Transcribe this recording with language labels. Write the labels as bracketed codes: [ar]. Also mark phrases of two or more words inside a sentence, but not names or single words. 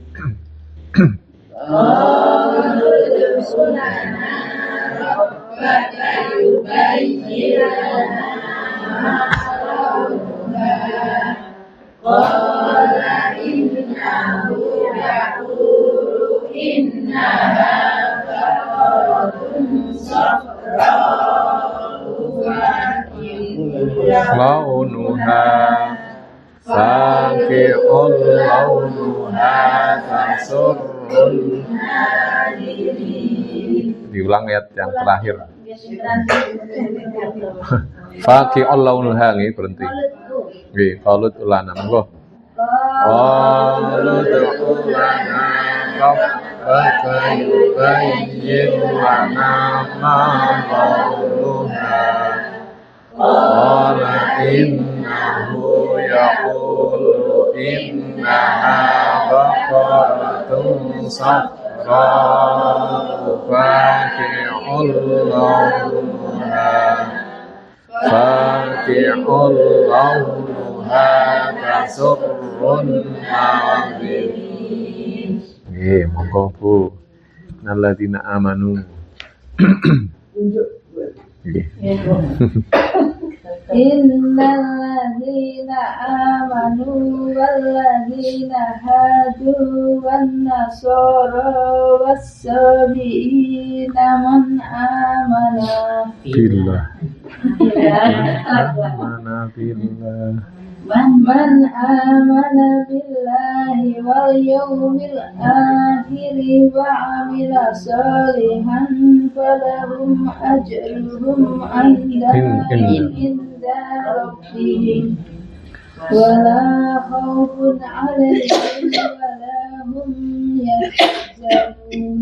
[ar] قالوا ادع لنا ربك يبين لنا ما لونها قال إنه يقول إنها بقرة صفراء لونها فاقع لونها تسر [id] diulang ayat yang terakhir [ar] فاقع لونها nggih berhenti nggih قالوا ادع لنا monggo قالوا ادع لنا ربك يبين لنا ما لونها قال إنه يقول إنها بقرة صفراء فاقع لونها تسر الناظرين. [jv] Monggo Bu. [ar] الذين آمنوا. إن الذين آمنوا والذين هادوا والنصارى والصابئين من آمن بالله. من بالله من آمن بالله واليوم الآخر وعمل صالحا فلهم أجرهم عند ربهم ولا خوف عليهم ولا هم يحزنون